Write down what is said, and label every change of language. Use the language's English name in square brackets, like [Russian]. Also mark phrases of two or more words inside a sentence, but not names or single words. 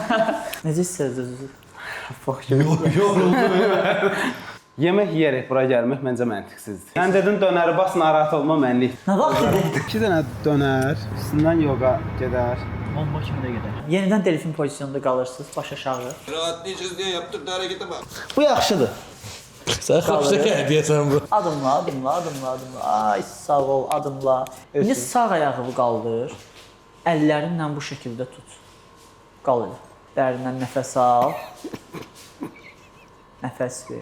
[Azerbaijani] Necə istəyirsiniz özünüzü? Yemək yeyərək bura gəlmək məncə məntiqsizdir. Sən dedin dönəri bas, narahat olma, mənlik. Nə vaxt idi? 2 dənə dönər, üstündən yoga gedər. Bomba kimi də gedər. Yenidən delfin pozisyonunda qalırsınız, baş aşağı. [Turkish] Rahatlayacağız diye yaptık harekete bak. [Azerbaijani] Bu yaxşıdır. Sən xoş deyəsən bu. Adımla. Ay sağ ol, adımla. İndi sağ ayağı qaldır. Əllərinlə bu şəkildə tut. Qaldır. Dərindən nəfəs al. Nəfəs ver.